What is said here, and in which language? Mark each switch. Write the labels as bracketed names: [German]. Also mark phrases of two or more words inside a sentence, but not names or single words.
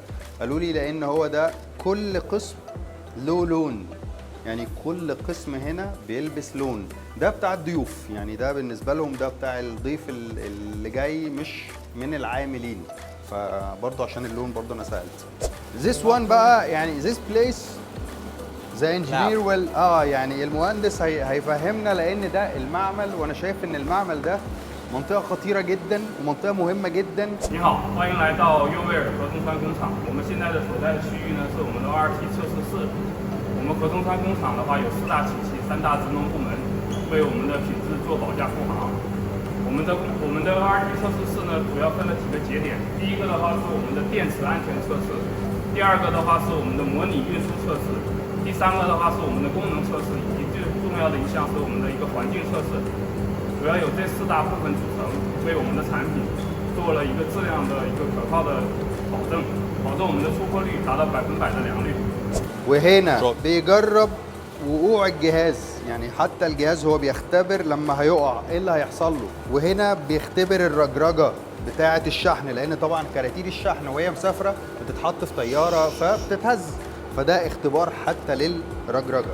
[Arabic] قالوا لي لان هو ده كل قسم له لون، يعني كل قسم هنا بيلبس لون. ده بتاع الضيوف، يعني ده بالنسبه لهم ده بتاع الضيف اللي جاي مش من العاملين، فبرضه عشان اللون برضه انا سالت. [English] This one [Arabic] بقى يعني [English] this place the engineer will [Arabic] يعني المهندس هيفهمنا، لان ده المعمل، وانا شايف ان المعمل ده منطقة خطيرة جدا ومنطقة مهمة جدا. [Chinese] 你好，欢迎来到优威尔合众川工厂。我们现在的所在的区域呢是我们的 2RT 测试室。我们合众川工厂的话有4大体系、3大职能部门，为我们的品质做保驾护航。我们的 2RT 测试室呢主要分了几个节点。第一个的话是我们的电池安全测试，第二个的话是我们的模拟运输测试，第三个的话是我们的功能测试，以及最重要的一项是我们的一个环境测试。主要有这4大部分组成，为我们的产品做了一个质量的一个可靠的保证，保证我们的出货率达到100%的良率。 [Arabic] وهنا بيجرب وقوع الجهاز، يعني حتى الجهاز هو بيختبر لما هيقع ايه اللي هيحصل له. وهنا بيختبر الرجرجه بتاعه الشحن، لان طبعا كراتين الشحن وهي مسافره بتتحط في طياره فبتتهز، فده اختبار حتى للرجرجه.